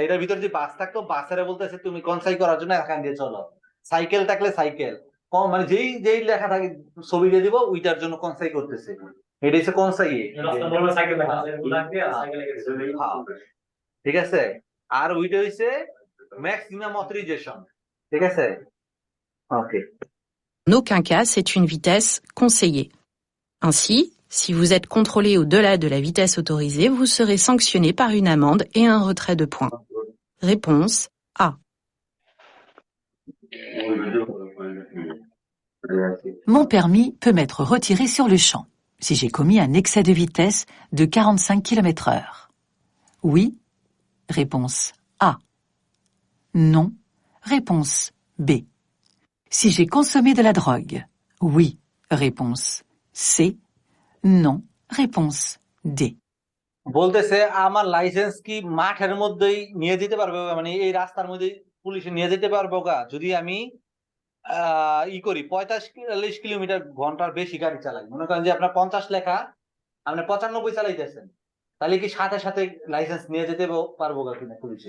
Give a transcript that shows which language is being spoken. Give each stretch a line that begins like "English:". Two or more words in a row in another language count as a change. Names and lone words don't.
Bangla: এটার ভিতরে যে বাস থাকতো, বাসের বলতেছে তুমি কনসাই করার জন্য এখান দিয়ে চলো, সাইকেল থাকলে সাইকেল, মানে যেই যেই লেখা থাকে ছবি দিয়ে দিব, ওইটার জন্য কনসাই করতেছে। এটা হচ্ছে কনসাই, ঠিক আছে। আর ওইটা হইছে
English: maximum authorization,
Bangla: ঠিক আছে। ওকে,
French: En aucun cas, c'est une vitesse conseillée. Ainsi, si vous êtes contrôlé au-delà de la vitesse autorisée, vous serez sanctionné par une amende et un retrait de points. Réponse A. Mon permis peut m'être retiré sur le champ si j'ai commis un excès de vitesse de 45 km/h. Oui, réponse A. Non, réponse B. Si j'ai consommé de la drogue. Oui. Réponse C. Non. Réponse D.
Bangla: বলতেছে আমার লাইসেন্স কি মাঠের মধ্যেই নিয়ে যেতে পারবে, মানে এই রাস্তার মধ্যে পুলিশে নিয়ে যেতে পারবো গা যদি আমি করি 45 কিলোমিটার ঘন্টার বেশি গাড়ি চালাই। মনে করেন যে আপনার 50 লেখা, আপনি 95 চালাইতেছেন, তাহলে কি সাথে সাথে লাইসেন্স নিয়ে যেতে পারবো গা কিনা পুলিশে?